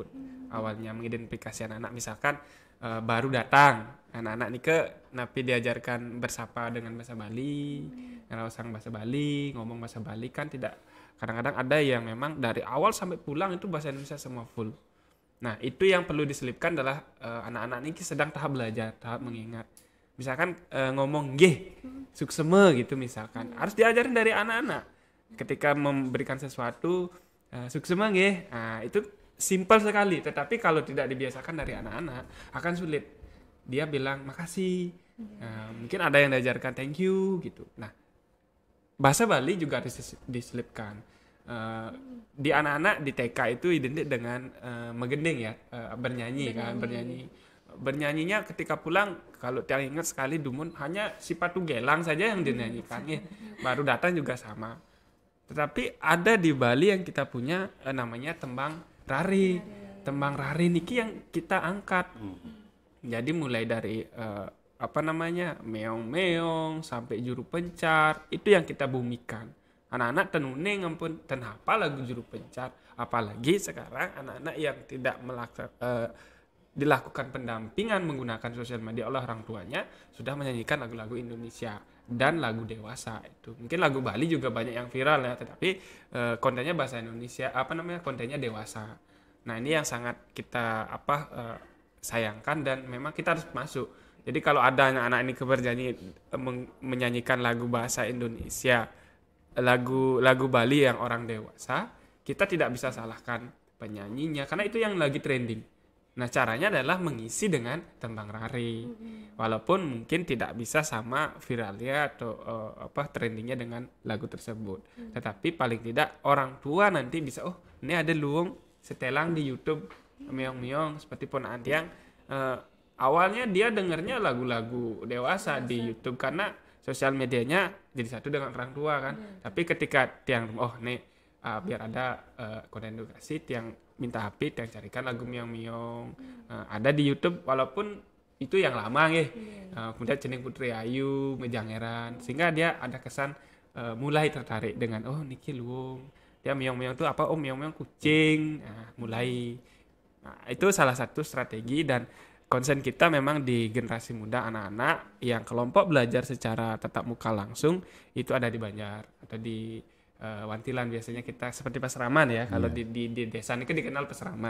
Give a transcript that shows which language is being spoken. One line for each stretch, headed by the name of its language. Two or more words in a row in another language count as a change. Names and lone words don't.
Indonesian: Awalnya mengidentifikasi anak-anak, misalkan baru datang anak-anak ini napi diajarkan bersapa dengan bahasa Bali, ngelawasang bahasa Bali, ngomong bahasa Bali, kan tidak, kadang-kadang ada yang memang dari awal sampai pulang itu bahasa Indonesia semua full. Nah, itu yang perlu diselipkan adalah anak-anak ini sedang tahap belajar, tahap mengingat. Misalkan ngomong
Balinese: nggih, sukseme
Indonesian: gitu misalkan. Harus diajarin dari anak-anak. Ketika memberikan sesuatu,
Balinese: sukseme nggih.
Indonesian: Nah, itu simpel sekali, tetapi kalau tidak dibiasakan dari anak-anak akan sulit. Dia bilang makasih. Mungkin ada yang diajarkan
English: thank you
Indonesian: gitu. Nah, bahasa Bali juga harus diselipkan. Di anak-anak di TK itu identik dengan megending ya, bernyanyi kan, bernyanyinya ketika pulang, kalau tiang ingat sekali Dumun hanya Sipatu Gelang saja yang dinyanyikan ya. Baru datang juga sama. Tetapi ada di Bali yang kita punya namanya tembang rari. Tembang rari niki yang kita angkat. Jadi mulai dari meong-meong sampai juru pencar, itu yang kita bumikan. Anak-anak
Balinese: tenune ngampun ten
Indonesian: hafal lagu juru pencar, apalagi sekarang anak-anak yang tidak dilakukan pendampingan menggunakan sosial media oleh orang tuanya sudah menyanyikan lagu-lagu Indonesia dan lagu dewasa. Itu mungkin lagu Bali juga banyak yang viral ya, tetapi kontennya bahasa Indonesia, kontennya dewasa. Nah, ini yang sangat kita sayangkan dan memang kita harus masuk. Jadi kalau ada anak-anak ini bernyanyi menyanyikan lagu bahasa Indonesia, lagu Bali yang orang dewasa, kita tidak bisa salahkan penyanyinya karena itu yang lagi trending. Nah, caranya adalah mengisi dengan tembang rari. Walaupun mungkin tidak bisa sama viralnya atau trendingnya dengan lagu tersebut. Tetapi paling tidak orang tua nanti bisa, oh ini ada luang setelang di YouTube meong-meong seperti ponaan tiang. Awalnya dia dengarnya lagu-lagu dewasa di YouTube karena sosial medianya jadi satu dengan orang tua kan. Tapi ketika tiang biar ada konten edukasi, tiang minta HP, tiang carikan lagu meong-meong. Ada di YouTube walaupun itu yang lama kemudian Cening Putri Ayu, Mejangeran, sehingga dia ada kesan mulai tertarik dengan
Balinese: niki luung.
Indonesian: Dia meong-meong itu apa? Meong-meong kucing. Mulai. Nah, itu salah satu strategi dan konsen kita memang di generasi muda, anak-anak yang kelompok belajar secara tatap muka langsung itu ada di Banjar atau di Wantilan. Biasanya kita seperti Pasraman ya. Kalau di desa ini kan dikenal Pasraman.